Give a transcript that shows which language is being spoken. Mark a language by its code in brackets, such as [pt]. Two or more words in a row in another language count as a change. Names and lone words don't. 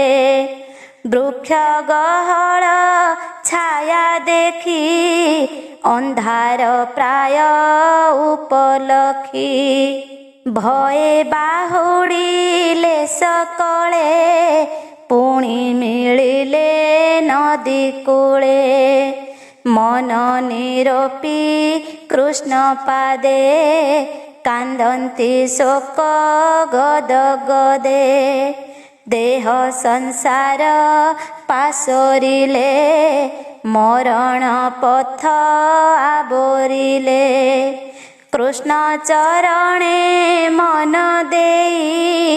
[or] ବୃକ୍ଷ ଗହଳ ଛାୟା ଦେଖି, ଅନ୍ଧାର ପ୍ରାୟ ଉପଲକ୍ଷୀ। ଭୟେ ବାହୁଡ଼ିଲେ ସକଳେ, ପୁଣି ମିଳିଲେ ନଦୀ କୂଳେ। ମନ ନିରୋପି କୃଷ୍ଣ ପାଦେ କାନ୍ଦନ୍ତି ଶୋକ ଗଦ ଗଦେ ଦେହ ସଂସାର ପାସୋରିଲେ ମରଣ ପଥ ଆବରିଲେ କୃଷ୍ଣ ଚରଣେ ମନ ଦେଇ